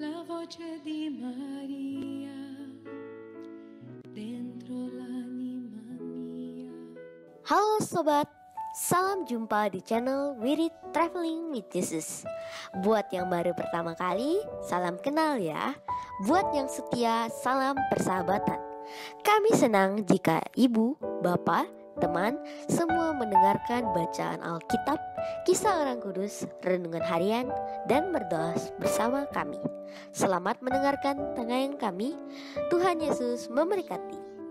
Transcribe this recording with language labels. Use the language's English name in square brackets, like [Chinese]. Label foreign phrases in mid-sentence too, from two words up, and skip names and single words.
[Italian] voce di Maria dentro l'anima mia. [Indonesian] Halo sobat, salam jumpa di channel Wirid Traveling with Jesus. Buat yang baru pertama kali, salam kenal ya. Buat yang setia, salam persahabatan. Kami senang jika ibu, bapak, teman, semua mendengarkan bacaan Alkitab, kisah orang kudus, renungan harian, dan berdoa bersama kami. Selamat mendengarkan tayangan kami. Tuhan Yesus memberkati.